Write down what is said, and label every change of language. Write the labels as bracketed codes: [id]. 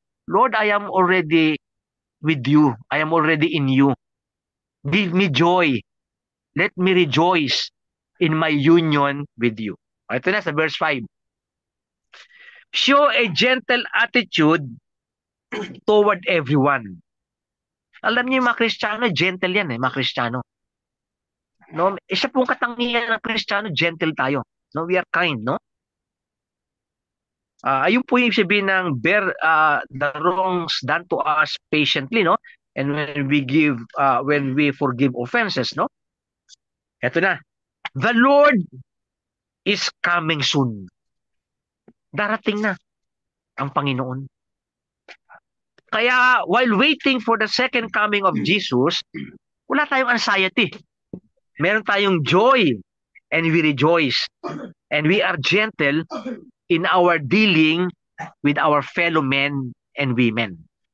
[en] Lord, I am already with you. I am already in you. Give me joy. Let me rejoice in my union with you. [tl] Ito na sa verse 5. [en] Show a gentle attitude toward everyone. [tl] Alam niyo yung mga Kristiyano, gentle yan mga Kristiyano. No? Isa pong katangian ng Kristiyano, gentle tayo. No? [en] We are kind, [tl] no? Ayun po yung sabihin ng bear the wrongs done to us patiently, no? [en] And when we forgive offenses, no? [tl] Ito na. [en] The Lord is coming soon. [tl] Darating na ang Panginoon. [en] Kaya while waiting for the second coming of Jesus, [tl] wala tayong anxiety. Meron tayong joy [en] and we rejoice. And we are gentle in our dealing with our fellow men and women.